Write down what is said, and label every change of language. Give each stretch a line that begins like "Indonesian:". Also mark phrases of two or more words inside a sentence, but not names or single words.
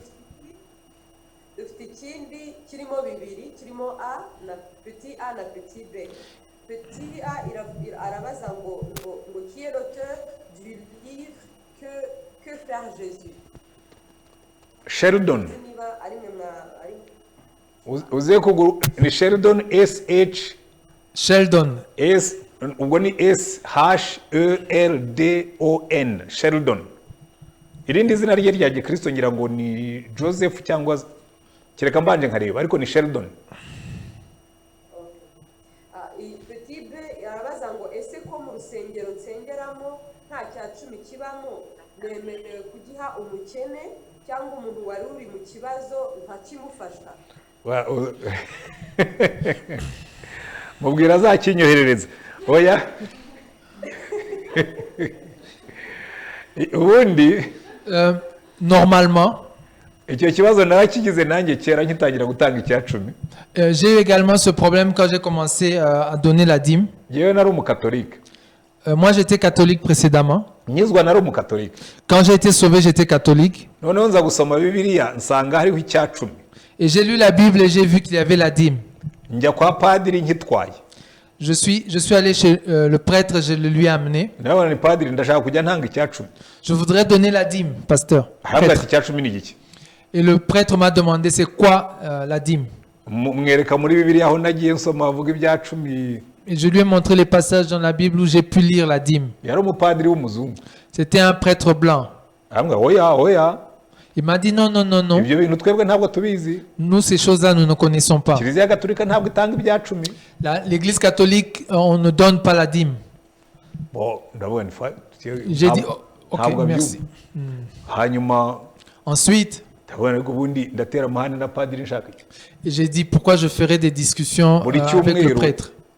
French: Petit A, qui est l'auteur du livre Que faire Jésus?
Kinyarwanda: Sheldon. Ni Sheldon SH. Sheldon. SHELDON. Sheldon. Irindi zina rye rya Kristo ngira ngo ni Joseph cyangwa kereka mbanje nkareba ariko ni Sheldon. Jibe yarabaza ngo ese ko mu rusengero nsengeramo nta cya cumi kibamo nemerewe kugiha umukene cyangwa umuntu wari uri mu kibazo ntakimufasha? mubwira azakinyoherereza. Oya ubundi normalement icyo kibazo narakigize nanjye kera nkitangira gutanga icya cumi.
French: J'ai eu également ce problème quand j'ai commencé à donner la dîme.
Kinyarwanda: Yewe nari umucatholique.
French: Moi j'étais catholique précédemment.
Kinyarwanda: Nyizwa nari umucatholique.
French: Quand j'ai été sauvé, j'étais catholique.
Kinyarwanda: Noneho nza gusoma Bibiliya nsanga hariho icya cumi.
French: Et j'ai lu la Bible et j'ai vu qu'il y avait la dîme.
Kinyarwanda: Njya kwa padiri nkitwaye.
French: Je suis allé chez le prêtre, je le lui ai amené.
Kinyarwanda: Ndabona ni padiri ndashaka kujya ntanga icya cumi.
French: Je voudrais donner la dîme, pasteur.
Kinyarwanda: Arambwira ati icya cumi ni iki?
French: Et le prêtre m'a demandé c'est quoi la dîme.
Kinyarwanda: Mwereka muri Bibiliya aho nagiye nsoma avuga ibya cumi.
French: Et je lui ai montré les passages dans la Bible où j'ai pu lire la dîme.
Kinyarwanda: Yari umupadiri w'umuzungu.
French: C'était un prêtre blanc.
Kinyarwanda: Arambwira oya oya.
French: Il m'a dit non, non, non, non.
Kinyarwanda: Ibyo bintu twebwe ntabwo tubizi.
French: Nous, ces choses-là, nous ne connaissons pas.
Kinyarwanda: Kiliziya Gatolika ntabwo itanga ibya cumi.
French: L'église catholique, on ne donne pas la dîme.
Kinyarwanda: Bon, ndabona
French: j'ai dit ok, merci.
Kinyarwanda: Hanyuma
French: ensuite, j'ai dit pourquoi je ferais des discussions avec le prêtre.